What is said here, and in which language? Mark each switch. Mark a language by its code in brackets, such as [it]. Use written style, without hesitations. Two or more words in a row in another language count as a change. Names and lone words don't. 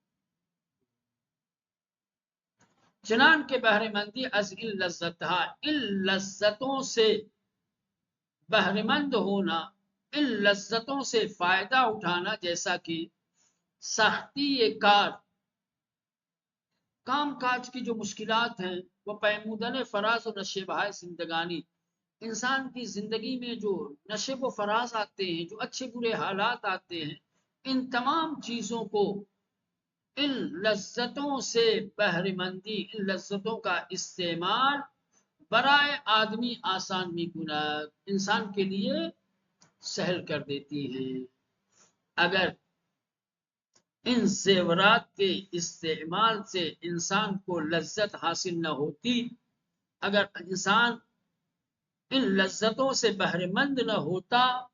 [fa] چنان کے بہرے مندی از ان لذتها، [ur] ان لذتوں سے بہرے مند ہونا، ان لذتوں سے فائدہ اٹھانا، جیسا کہ [fa] سختی کار، [ur] کام کاج کی جو مشکلات ہیں، وہ [fa] پیمودن فراز و نشیب های زندگانی، [ur] انسان کی زندگی میں جو نشیب و فراز آتے ہیں، جو اچھے برے حالات آتے ہیں، ان تمام چیزوں کو، ان لذتوں سے بہرے مندی، ان لذتوں کا استعمال [fa] برائے آدمی آسان می کند، [ur] انسان کے لیے سہل کر دیتی ہیں۔ اگر ان زیورات کے استعمال سے انسان کو لذت حاصل نہ ہوتی، اگر انسان ان لذتوں سے بہرے مند نہ ہوتا